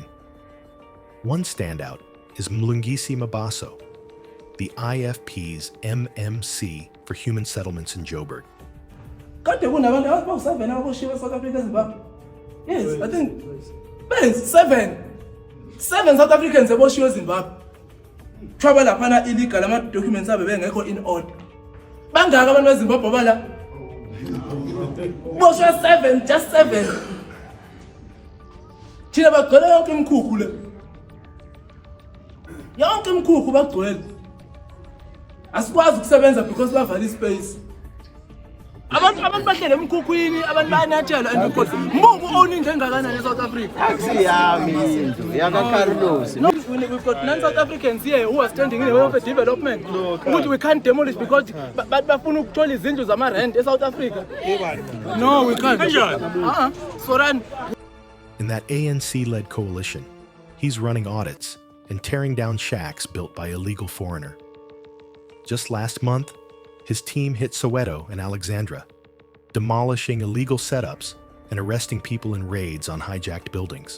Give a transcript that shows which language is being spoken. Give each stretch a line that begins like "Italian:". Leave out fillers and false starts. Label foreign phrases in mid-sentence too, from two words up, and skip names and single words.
English: One standout is Mlungisi Mabaso, the IFP's MMC for Human Settlements in Joburg. Yes, I think seven South Africans have boshiwe Zimbabwe.
Zulu: Trouble lapana
English: illegal documents
Zulu: abe bengekho
English: in order.
Zulu: Bangaka abantu beZimbabwe bala. Boshiwe 7,
English: just 7.
Zulu: Thina bagcwele yonke imkhukhu le. Yonke imkhukhu bagcwele. Asikwazi ukusebenza because bavala ispace. Abantu bahlele emkhukhwini, abantu bayanyathela and because mbuku owning njengakanani eSouth Africa. Akusiyami indlu yaka Carlos.
English: No, we've got non-South Africans here who are standing in the way of a development. Which we can't demolish because
Zulu: bafuna ukuthola izindlu zama-rent eSouth Africa.
English: No, we can't. Soran. In that ANC-led coalition, he's running audits and tearing down shacks built by illegal foreigner. Just last month, his team hit Soweto and Alexandra, demolishing illegal setups and arresting people in raids on hijacked buildings.